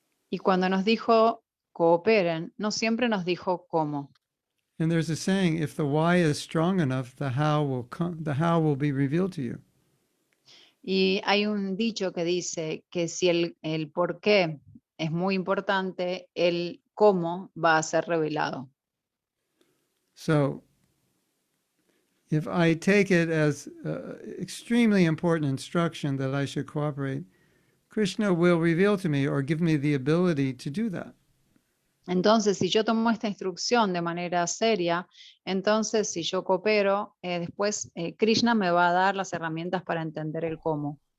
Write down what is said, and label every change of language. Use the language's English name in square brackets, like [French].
[Spanish] Y cuando nos dijo cooperen, no siempre nos dijo cómo. [English] And there's a saying, if the why is strong enough, the how will be revealed to you. [Spanish] Y hay un dicho que dice que si el por qué es muy importante, el cómo va a ser revelado. [English] So if I take it as extremely important instruction that I should cooperate, Krishna will reveal to me or give me the ability to do that. [Spanish] Entonces, si yo tomo esta instrucción de manera seria, entonces si yo coopero, después Krishna me va a dar las herramientas para entender el cómo.